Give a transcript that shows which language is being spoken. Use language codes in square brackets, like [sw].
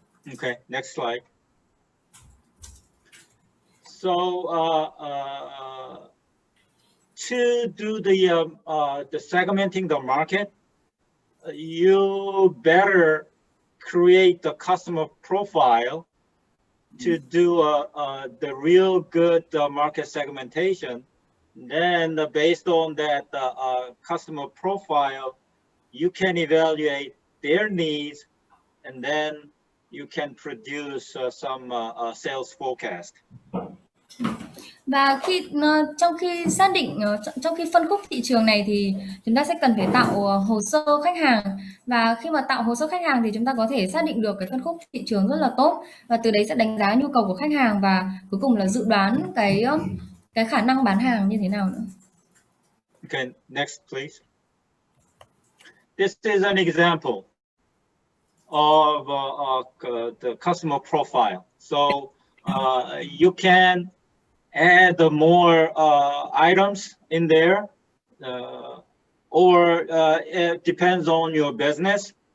[en] Okay, next slide. So to do the segmenting the market, you better create the customer profile to do the real good market segmentation. Then based on that customer profile, you can evaluate their needs, and then you can produce some sales forecast. [vi] Và trong khi phân khúc thị trường này thì chúng ta sẽ cần phải tạo hồ sơ khách hàng, và khi mà tạo hồ sơ khách hàng thì chúng ta có thể xác định được cái phân khúc thị trường rất là tốt, và từ đấy sẽ đánh giá nhu cầu của khách hàng và cuối cùng là dự đoán cái khả năng bán hàng như thế nào nữa. [en] Okay, next please. This is an example of the customer profile. So you can add more items in there, or it depends on your business.